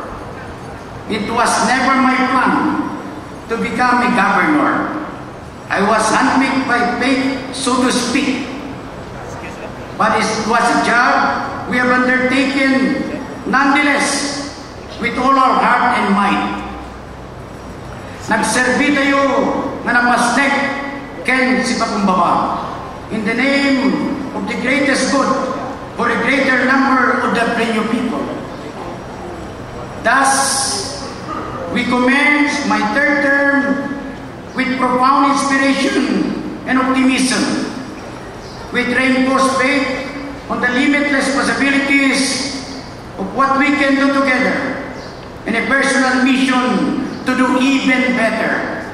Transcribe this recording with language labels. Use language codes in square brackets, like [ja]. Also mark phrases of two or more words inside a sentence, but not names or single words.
[en] It was never my plan to become a governor. I was handpicked by fate, so to speak. But it was a job we have undertaken nonetheless with all our heart and might. [ilo] Nagserbi tayo nga napasnek ken si pakumbaba [en] in the name of the greatest good for a greater number of the Prenyo people. Thus, we commence my third term with profound inspiration and optimism, with reinforced faith on the limitless possibilities of what we can do together, and a personal mission to do even better.